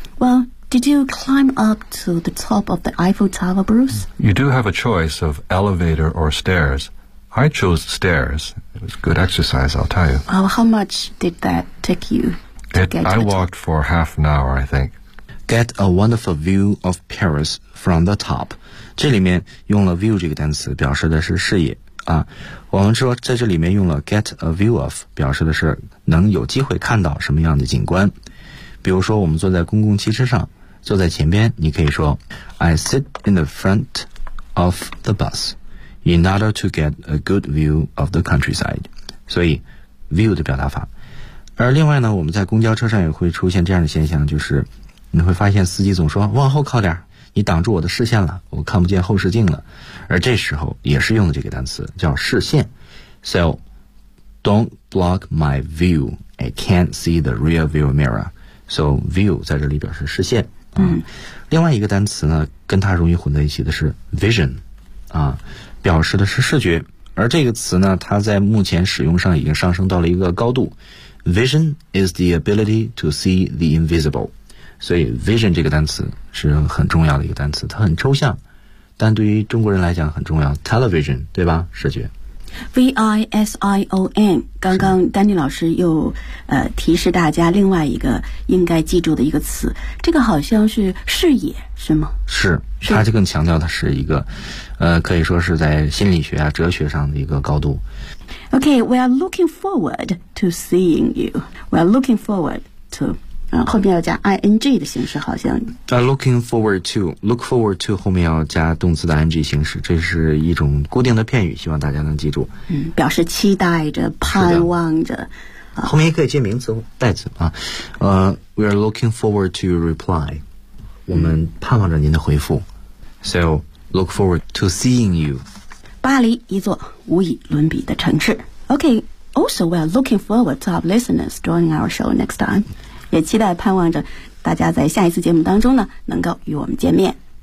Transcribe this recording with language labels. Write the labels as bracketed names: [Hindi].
[English] Well, did you climb up to the top of the Eiffel Tower, Bruce? You do have a choice of elevator or stairs. I chose stairs. It was good exercise, I'll tell you. Well, how much did that take you? I walked for half an hour, I think. Get a wonderful view of Paris from the top. [Chinese] 这里面用了 view 这个单词表示的是视野啊。我们说在这里面用了 [English] get a view of [Chinese] 表示的是能有机会看到什么样的景观。比如说我们坐在公共汽车上，坐在前边，你可以说 [English] I sit in the front of the bus in order to get a good view of the countryside. [Chinese] 所以 view 的表达法。而另外呢，我们在公交车上也会出现这样的现象，就是你会发现司机总说往后靠点，你挡住我的视线了，我看不见后视镜了。而这时候也是用的这个单词叫视线。 [English] So don't block my view, I can't see the rear view mirror. [Chinese] So view 在这里表示视线、另外一个单词呢跟它容易混在一起的是 vision、表示的是视觉。而这个词呢它在目前使用上已经上升到了一个高度。 [English] Vision is the ability to see the invisible. [Chinese] 所以 vision 这个单词是很重要的一个单词，它很抽象，但对于中国人来讲很重要。 Television， 对吧？视觉。 vision， 刚刚丹尼老师又提示大家另外一个应该记住的一个词，这个好像是视野，是吗？是，它就更强调它是一个，可以说是在心理学啊、哲学上的一个高度。 [English] Okay, we are looking forward to seeing you. We are looking forward to. [Chinese] 后面要加 ing 的形式，好像。 [English] Looking forward to, look forward to [Chinese] 后面要加动词的 ing 形式，这是一种固定的片语，希望大家能记住。嗯，表示期待着、盼望着。后面也可以接名词、代词啊。 [English] We are looking forward to your reply. [Chinese] 我们盼望着您的回复。 [English] So look forward to seeing you. [Chinese] 巴黎，一座无以伦比的城市。 [English] Okay, also we are looking forward to our listeners joining our show next time. [Chinese] 也期待盼望着大家在下一次节目当中呢能够与我们见面。